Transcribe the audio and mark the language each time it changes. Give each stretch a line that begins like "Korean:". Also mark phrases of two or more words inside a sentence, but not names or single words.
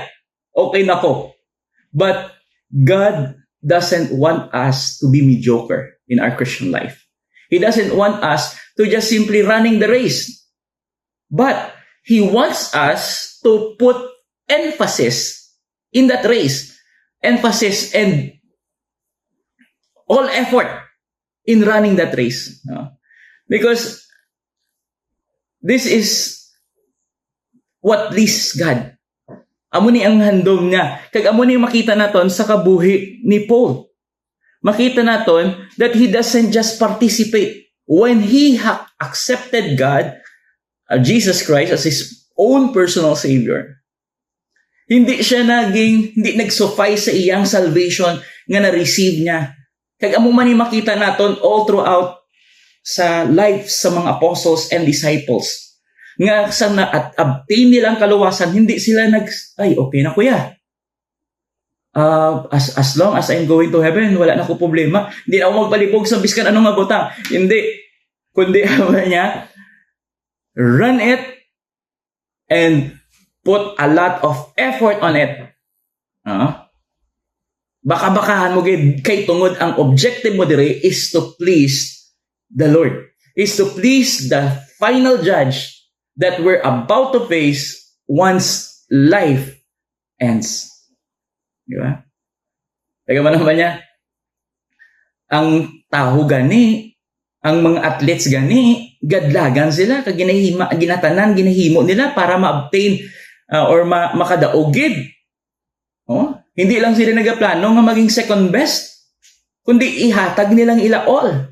Hiligaynon: Okay na ko.
English: But God doesn't want us to be mediocre in our Christian life. He doesn't want us to just simply running the race. But He wants us to put emphasis in that race. Emphasis and all effort in running that race. Because this is what pleases God.
Hiligaynon: Amo ni ang handom niya. Kag amo ni makita naton sa kabuhi ni Paul. Makita naton
English: that he doesn't just participate. When he accepted God, Jesus Christ as his own personal Savior,
Hiligaynon: hindi nag-suffice sa iyang salvation nga na-receive niya. Kag amo man ni makita naton
English: all throughout
Hiligaynon: sa life sa mga
English: apostles and disciples.
Hiligaynon: Nga sa na-obtain nilang kaluwasan, hindi sila okay na kuya.
English: As long as I'm going to heaven,
Hiligaynon: wala na ko problema. Hindi na ako magpalibog sa biskan anong mabutang. Hindi. Kundi niya,
English: run it and put a lot of effort on it.
Hiligaynon: Baka-bakahan mo kay tungod ang objective mo dire
English: is to please the Lord. Is to please the final judge that we're about to face once life ends.
Hiligaynon: Di ba? Teka mo naman niya, ang tao gani, ang mga athletes gani, gadlagan sila, kag ginahimo nila para ma-obtain or makadaogid. Hindi lang sila nagaplano nga maging second best, kundi ihatag nilang ila all.